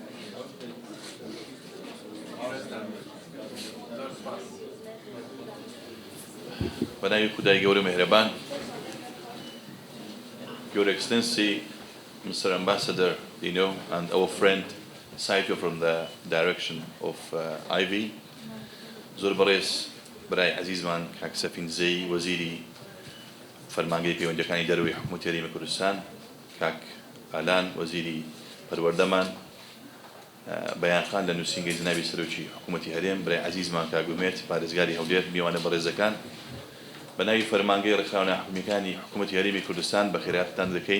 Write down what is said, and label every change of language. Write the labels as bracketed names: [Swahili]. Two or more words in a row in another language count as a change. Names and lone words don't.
[Central Kurdish] بەناوی خودای گەورە مێهرەبان [English] Your Excellency, Mr. Ambassador Dino, and our friend Saito from the direction of IV, [Central Kurdish] زۆر بەڕێز برای عزیزمان کاک سەفینزەی وەزیری فەرمانگەی پەیوەندییەکانی دەرەوەی حکومەتی هەرێمی کوردستان، کاک ئالان وەزیری پەروەردەمان، بەیانخان لە نووسینگەی جنابی سەرۆکی حکومەتی هەرێم، برای عزیزمان کاک گومێت پارێزگاری هەولێر، میوانە بەڕێزەکان، بەناوی فەرمانگەی ڕێکخراوە ناحکومییەکانی حکومەتی هەرێمی کوردستان بە خێراتتان دەکەین.